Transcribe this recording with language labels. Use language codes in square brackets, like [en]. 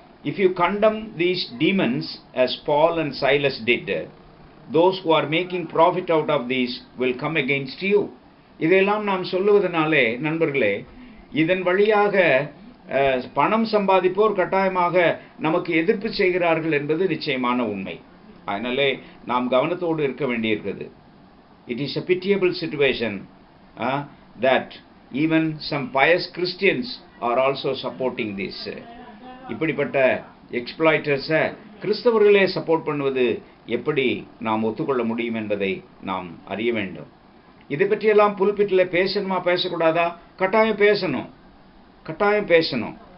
[en] If you condemn these demons as Paul and Silas did, those who are making profit out of these will come against you. [ta] இதெல்லாம் நாம் சொல்லுவதனாலே நண்பர்களே, இதன் வழியாக பணம் சம்பாதிப்போர் கட்டாயமாக நமக்கு எதிர்ப்பு செய்கிறார்கள் என்பது நிச்சயமான உண்மை. அதனாலே நாம் கவனத்தோடு இருக்க வேண்டியிருக்கிறது. [en] It is a pitiable situation that even some pious Christians are also supporting this. [ta] இப்படிப்பட்ட எக்ஸ்ப்ளாய்டர்ஸை கிறிஸ்தவர்களே சப்போர்ட் பண்ணுவது எப்படி நாம் ஒத்துக்கொள்ள முடியும் என்பதை நாம் அறிய வேண்டும். இதை பற்றியெல்லாம் புல்பிட்டில் பேசணுமா பேசக்கூடாதா? கட்டாயம் பேசணும், கட்டாயம் பேசணும்.